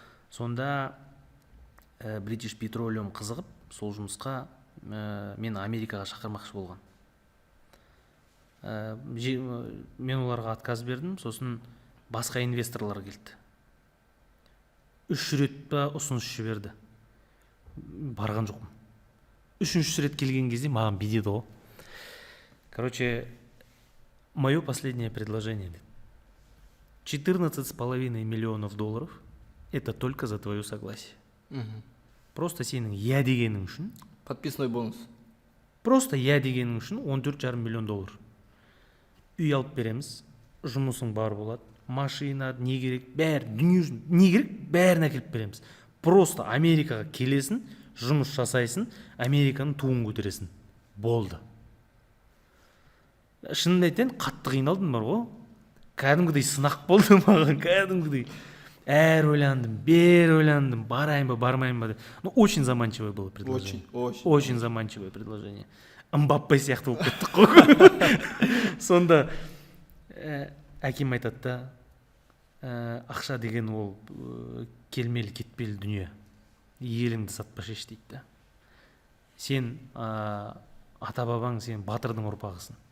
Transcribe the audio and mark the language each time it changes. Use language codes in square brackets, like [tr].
[kk] Сонда British Petroleum қызығып, сол жұмысқа мен Америкаға шақырмақшы болған. Мен оларға отказ бердім, сосын басқа инвесторлар келді. 3 рет па ұсыныс жіберді. Барған жоқпын. 3-ші рет келген кезде маған бедеді ғой. [ru] Короче, мое последнее предложение. $14,5 миллионов это только за твое согласие. [kk] Просто сенің я дегенің үшін. [ru] Подписной бонус. [kk] Просто я дегенің үшін $14,5 миллион. Үй алып береміз, жұмысың бар болады, машина, не керек, бәрі, дүние жүзін, не керек, бәрін әкеліп береміз. Просто Америкаға келесің, жұмыс жасайсың, Американың туын көтересің. Болды. Шынын айтайын, қатты қиналдым бар ғой. Кәдімгідей сынақ болды маған, кәдімгідей. Әр ойландым, бер ойландым, барайын ба, бармайын ба деп. [ru] Ну, очень заманчивое было предложение. Очень заманчивое предложение. [kk] Мбаппе сияқты болып кеттік қой. Сонда әкем айтады да, ақша деген ол келмелі кетпелі дүние. Еліңді сатпаш еш дейді да. Сен ата-бабаң, сен батырдың ұрпағысың.